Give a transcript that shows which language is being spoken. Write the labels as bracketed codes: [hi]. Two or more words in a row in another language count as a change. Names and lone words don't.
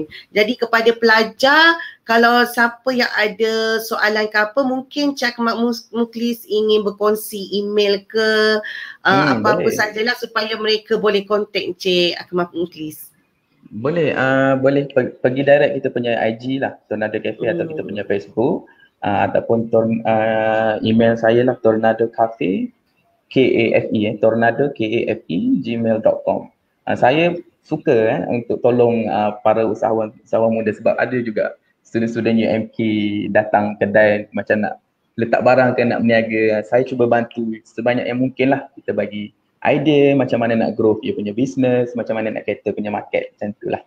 [ms] Jadi kepada pelajar, kalau siapa yang ada soalan ke apa, mungkin Cik Akmal Mukhlis ingin berkongsi email ke apa-apa sajalah supaya mereka boleh kontak Cik Akmal Mukhlis. Boleh, boleh pergi direct kita punya IG lah, Tornado Cafe, atau kita punya Facebook, ataupun email saya lah, Tornado Cafe, K-A-F-E, Tornado K-A-F-E, gmail.com. Saya suka untuk tolong para usahawan muda, sebab ada juga student-student UMK datang kedai macam nak letak barang ke nak berniaga. Saya cuba bantu sebanyak yang mungkin lah, kita bagi idea macam mana nak grow dia punya business, macam mana nak cater punya market, macam tu lah.